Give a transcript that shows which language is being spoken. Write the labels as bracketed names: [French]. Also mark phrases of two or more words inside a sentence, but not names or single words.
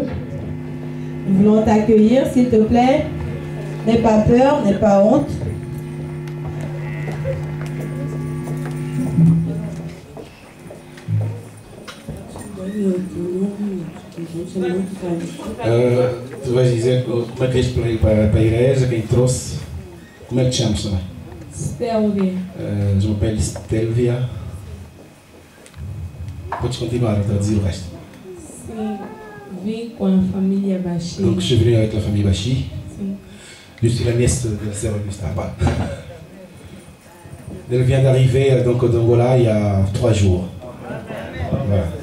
[French] Nous voulons t'accueillir, s'il te plaît. N'aie pas peur, n'aie pas honte. [Portuguese] Tu vais dizer como é que és para a igreja, quem trouxe. Como é que te chamas também? Stelvia. [French] Je m'appelle Stelvia. [Portuguese] Podes continuar a traduzir o resto. Sim, vim com a família Bachi. [French] Donc je suis venu avec la famille Bachi. [Portuguese] Sim. [French] Je suis la nièce de la sœur Augusta. Voilà. Elle vient d'arriver donc d'Angola il y a 3 jours. Voilà.